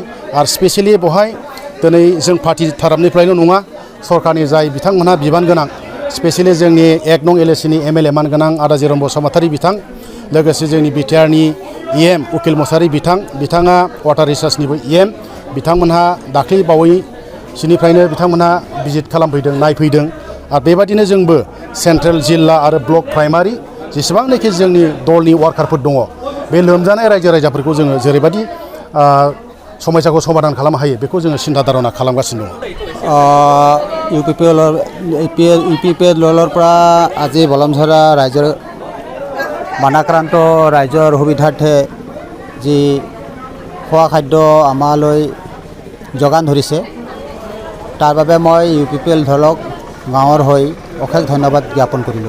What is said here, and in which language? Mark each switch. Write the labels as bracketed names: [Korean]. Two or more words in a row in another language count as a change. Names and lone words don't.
[Bodo] आरो स्पेशली बहाय दिनै जों पार्टी तरफनिफ्रायल' नङा सरकारनि जाय बिथांमोनहा बिबान गोनां स्पेशली जोंनि 1 नं एलएसिनि एमएलए मानगोनां आदा जेरम बसुमतारी बिथां लोगोसे जोंनि बिटिआरनि इएम उकिल मोसाहारि बिथाङा वाटार रिसार्चनिबो इएम बिथांमोनहा दाख्लै बावैसोनिफ्रायनो बिथांमोनहा भिजिट खालामफैदों नायफैदों। आरो बेबायदिनो जोंबो सेन्ट्रेल जिल्ला आरो ब्लक प्राइमारि जेसेबांनाखि जोंनि दलनि वार्कारफोर दङ बे लोमजानाय रायजो राजाफोरखौ जोङो जेरैबायदि समस्याखौ समाधान खालामनो हायो बेखौ जोङो सिन्था धारणा खालामगासिनो दङ। [Assamese] ইউপিপিএল দলৰ পৰা আজি বলামঝৰা ৰাইজৰ বানাক্ৰান্ত ৰাইজৰ সুবিধাৰ্থে যি খোৱা খাদ্য আমালৈ যোগান ধৰিছে তাৰ বাবে মই ইউপিপিএল দলক গাঁৱৰ হৈ অশেষ ধন্যবাদ জ্ঞাপন কৰিলোঁ।